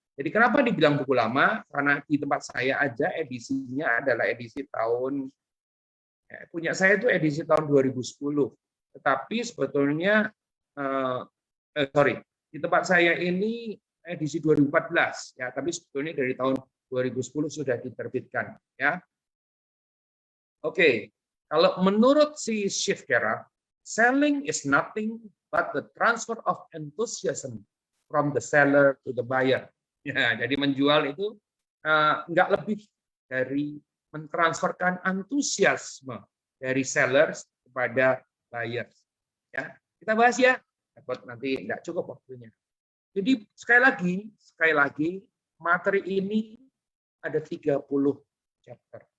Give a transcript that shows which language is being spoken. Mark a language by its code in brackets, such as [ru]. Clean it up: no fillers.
[id] Jadi kenapa dibilang buku lama? Karena di tempat saya aja edisinya adalah edisi tahun punya saya itu edisi tahun 2010. Tetapi sebetulnya di tempat saya ini edisi 2014, ya, tapi sebetulnya dari tahun 2010 sudah diterbitkan, ya. Oke, kalau menurut si [en] Chef Kera, selling is nothing but the transfer of enthusiasm from the seller to the buyer. [id] Ya, jadi menjual itu nggak lebih dari mentransferkan antusiasme dari sellers kepada buyers. Ya, kita bahas ya, takut nanti nggak cukup waktunya. Jadi sekali lagi materi ini ada 30 chapter.